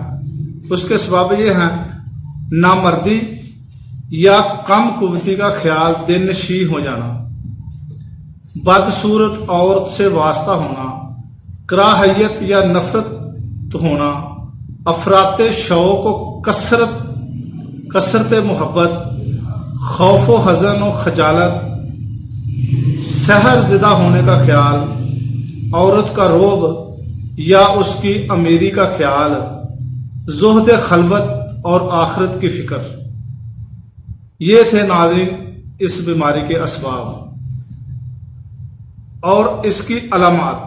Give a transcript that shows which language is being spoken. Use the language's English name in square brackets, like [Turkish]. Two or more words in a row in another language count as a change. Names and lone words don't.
[Urdu] اس کے اسباب یہ ہیں: نامردی یا کم قوتی کا خیال دل نشیں ہو جانا، بدصورت عورت سے واسطہ ہونا، کراہیت یا نفرت ہونا، افراط شوق و کثرت محبت، خوف و حزن و خجالت، سحر زدہ ہونے کا خیال، عورت کا روب یا اس کی امیری کا خیال، زہد خلوت اور آخرت کی فکر۔ یہ تھے ناظرین اس بیماری کے اسباب اور اس کی علامات۔